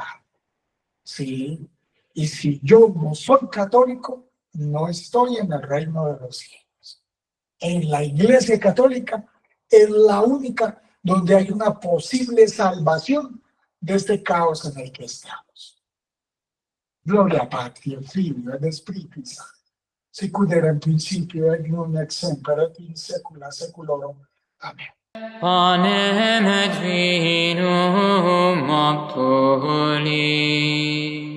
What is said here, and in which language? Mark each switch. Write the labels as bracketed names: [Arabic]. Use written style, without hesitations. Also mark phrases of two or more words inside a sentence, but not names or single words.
[Spanish] ¿Sí? Y si yo no soy católico, no estoy en el reino de los cielos. En la Iglesia Católica es la única donde hay una posible salvación de este caos en el que estamos. [Latin] Gloria Patri, Filio ed Spiritus Sancti, sicut era in principio et nunc et semper et in saecula saeculorum. Amen. Panem et vinum obtuli.